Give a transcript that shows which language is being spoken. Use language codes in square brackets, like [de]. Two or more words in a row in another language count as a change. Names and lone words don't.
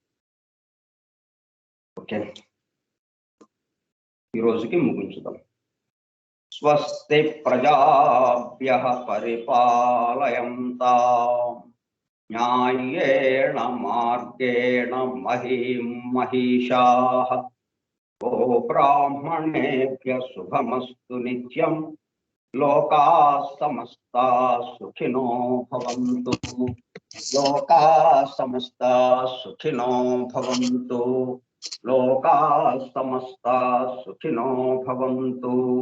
[te] ఓకే, ఈ రోజుకి ముగించుదాం. [sa] స్వస్తి ప్రజాభ్యః పరిపాలయంతాం న్యాయేణ మార్గేణ మహీం మహిషాః. గోబ్రాహ్మణేభ్యః శుభమస్తు నిత్యం. లోకాః సమస్తాః సుఖినో భవంతు. లోకాః సమస్తాః సుఖినో భవంతు. లోకాః సమస్తాః సుఖినో భవంతు.